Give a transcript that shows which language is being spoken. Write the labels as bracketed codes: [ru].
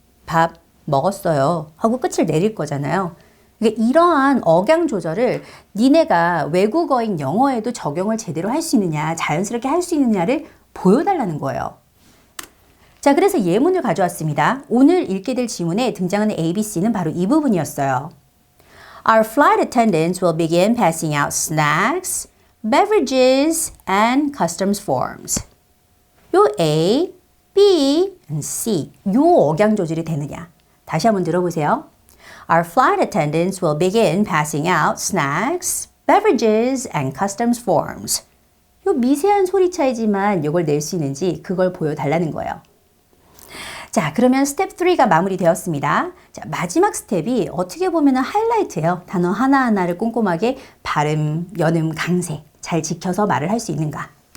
[ko] 밥 먹었어요. 하고 끝을 내릴 거잖아요. 그러니까 이러한 억양 조절을 니네가 외국어인 영어에도 적용을 제대로 할 수 있느냐, 자연스럽게 할 수 있느냐를 보여달라는 거예요. 자, 그래서 예문을 가져왔습니다. 오늘 읽게 될 지문에 등장하는 ABC는 바로 이 부분이었어요. [en] Our flight attendants will begin passing out snacks, beverages, and customs forms. 요 A, B and C. [ko] 요 억양 조절이 되느냐. 다시 한번 들어보세요. [en] Our flight attendants will begin passing out snacks, beverages, and customs forms. [ko] 요 미세한 소리 차이지만 이걸 낼 수 있는지 그걸 보여달라는 거예요. 자, 그러면 스텝 3가 마무리되었습니다. 자, 마지막 스텝이 어떻게 보면 하이라이트예요. 단어 하나하나를 꼼꼼하게 발음, 연음, 강세 잘 지켜서 말을 할 수 있는가.